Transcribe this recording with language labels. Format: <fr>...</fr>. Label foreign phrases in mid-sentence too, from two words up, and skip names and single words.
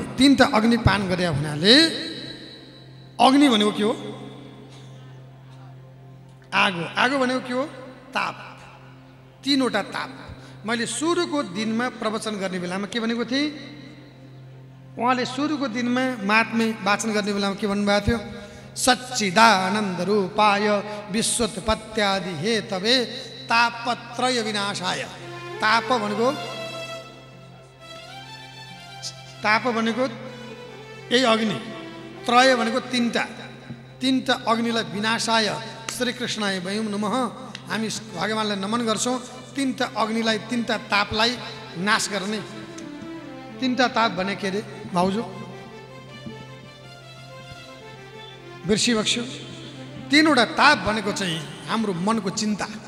<ne>तीनटा अग्नि पान गरे हुनाले अग्नि भनेको के हो? आगो। आगो भनेको के हो? ताप। तीनवटा ताप। मैले सुरुको दिनमा प्रवचन गर्ने बेलामा के भनेको थिएँ? उहाँले सुरुको दिनमा महात्म्य वाचन गर्ने बेलामा के भन्नुभएको थियो?</ne> <sa>सच्चिदानन्द रूपाय विश्वोत्पत्त्यादि हेतवे तापत्रय विनाशाय।</sa> <ne>ताप भनेको यही अग्नि, त्रय भनेको तीनटा अग्निलाई</ne> <sa>विनाशाय श्रीकृष्णाय वयं नमः।</sa> <ne>हामी भगवानलाई नमन गर्छौँ। तीनटा अग्निलाई, तीनटा तापलाई नाश गर्ने। तीनटा ताप भने के अरे भाउजू? बिर्सी बक्स्यो। तीनवटा ताप भनेको चाहिँ हाम्रो मनको चिन्ता।</ne>